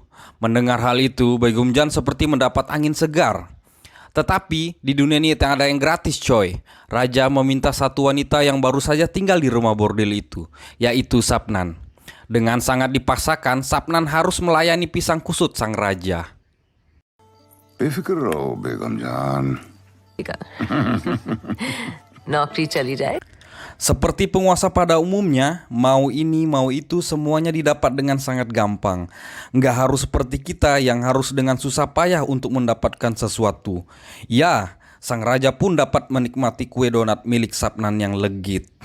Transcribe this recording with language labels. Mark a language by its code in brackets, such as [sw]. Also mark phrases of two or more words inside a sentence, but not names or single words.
[id] Mendengar hal itu, Begum Jan seperti mendapat angin segar. Tetapi di dunia ini tak ada yang gratis, coy. Raja meminta satu wanita yang baru saja tinggal di rumah bordil itu, yaitu Sapnan. Dengan sangat dipaksakan, Sapnan harus melayani pisang kusut sang raja. [hi] बेफिक्र रहो बेगम जान। नौकरी चली जाए। [id] Seperti penguasa pada umumnya, mau ini mau itu semuanya didapat dengan sangat gampang. Nggak harus seperti kita yang harus dengan susah payah untuk mendapatkan sesuatu. Ya, sang raja pun dapat menikmati kue donat milik Sapnan yang legit.